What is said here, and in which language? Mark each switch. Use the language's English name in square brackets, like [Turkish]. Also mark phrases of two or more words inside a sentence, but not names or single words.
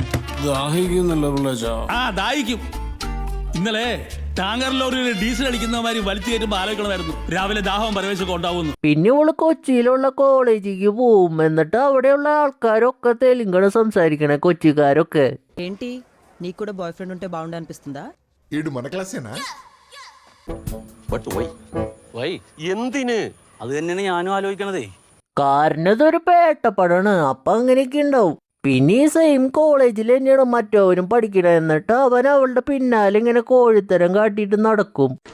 [Malayalam] ദാഹിക്കും. ഇന്നലെ ടാങ്കർ ലോറിയിൽ ഡീസൽ അടിക്കുന്നമാര് വലിച്ചു കയറ്റുമ്പോ ആലോചിക്കണമായിരുന്നു രാവിലെ ദാഹവും പരവേശമൊക്കെ ഉണ്ടാവുന്നു. പിന്നെ ഇവള് കൊച്ചിയിലുള്ള കോളേജിലേക്ക് പോവും. എന്നിട്ട് അവിടെയുള്ള ആൾക്കാരൊക്കെ തെലുങ്കാണ് സംസാരിക്കണേ, കൊച്ചിക്കാരൊക്കെ. [Telugu] ఏంటి నీకు కూడా బాయ్ ఫ్రెండ్ ఉంటే బాగుండు అనిపిస్తుందా? ఈడు మన క్లాసేనా? [Malayalam] എന്തിന്? അത് തന്നെയാണ് ഞാനും ആലോചിക്കണതേ. കാരണം ഇതൊരു പേട്ടപ്പടാണ്. അപ്പൊ അങ്ങനെയൊക്കെ ഉണ്ടാവും. പിന്നെ ഈ സെയിം കോളേജിൽ തന്നെയാണ് മറ്റവരും പഠിക്കണത്. എന്നിട്ട് അവൻ അവളുടെ പിന്നാലെ ഇങ്ങനെ കോഴിത്തരം കാട്ടിയിട്ട് നടക്കും.